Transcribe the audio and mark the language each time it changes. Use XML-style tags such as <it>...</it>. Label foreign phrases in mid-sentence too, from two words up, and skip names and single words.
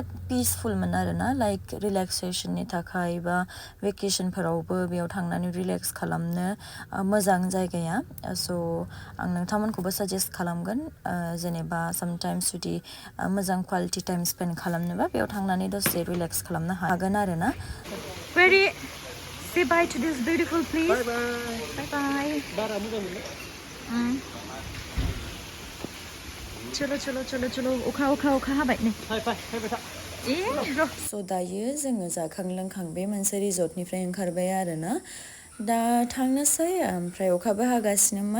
<brx>पिसफुलमोन आरोना लाइक रिलेक्सेसननि थाखाय बा भेकेसनफोरावबो बेयाव थांनानै रिलेक्स खालामनो मोजां जायगाया स' आं नोंथांमोनखौबो साजेस्ट खालामगोन जेनेबा सामटाइम्स जुदि मोजां</brx> <en>quality time spend</en> <brx>खालामनोबा बेयाव थांनानै दसे रिलेक्स खालामनो हागोन आरोना</brx> <en>Very say bye to this beautiful place bye bye</en> <brx>बारा मोजां मोनो चलो अखा हाबाय नै हायबाय था स' दायो जोङो जाखां लोंखां बे मोनसे रिजर्टनिफ्राय ओंखारबाय आरोना दा थांनोसै ओमफ्राय अखाबो हागासिनोमोन</brx>